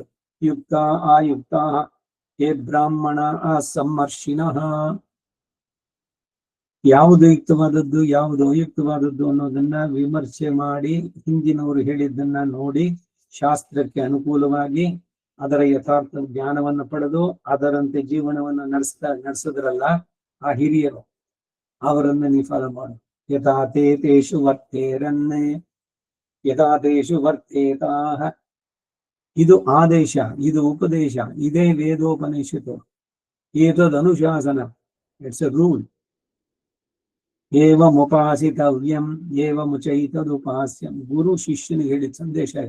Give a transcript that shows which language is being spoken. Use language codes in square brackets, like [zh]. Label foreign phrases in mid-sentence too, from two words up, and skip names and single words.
[sa] ಯುಕ್ತ ಆಯುಕ್ತ ಹೇ ಬ್ರಾಹ್ಮಣ ಅಸಮ್ಮರ್ಷಿಣಃ, [kn] ಯಾವುದು ಯುಕ್ತವಾದದ್ದು ಯಾವುದು ಅಯುಕ್ತವಾದದ್ದು ಅನ್ನೋದನ್ನ ವಿಮರ್ಶೆ ಮಾಡಿ ಹಿಂದಿನವರು ಹೇಳಿದ್ದನ್ನ ನೋಡಿ ಶಾಸ್ತ್ರಕ್ಕೆ ಅನುಕೂಲವಾಗಿ ಅದರ ಯಥಾರ್ಥ ಜ್ಞಾನವನ್ನು ಪಡೆದು ಅದರಂತೆ ಜೀವನವನ್ನು ನಡೆಸಿದ್ರಲ್ಲ ಆ ಹಿರಿಯರು. ಅವರನ್ನ ನೀ ಫಾಲೋ ಮಾಡು. [sa] ಯಥಾ ತೇ ತೇಷು ವರ್ತೇರನ್ನೇ ಯಥಾ ತೇಷು ವರ್ತೇತಾಹ. [kn] ಇದು ಆದೇಶ, ಇದು ಉಪದೇಶ, ಇದೇ ವೇದೋಪನಿಷತ್ತು. [sa] ಏತದ್ ಅನುಶಾಸನ, [en] it's a rule. [sa] ಏವಮುಪಾಸಿತವ್ಯಂ ಏವಮುಚೈತದುಪಾಸ್ಯಂ. [kn] ಗುರು ಶಿಷ್ಯನಿಗೆ ಹೇಳಿದ ಸಂದೇಶ ಇದೆ.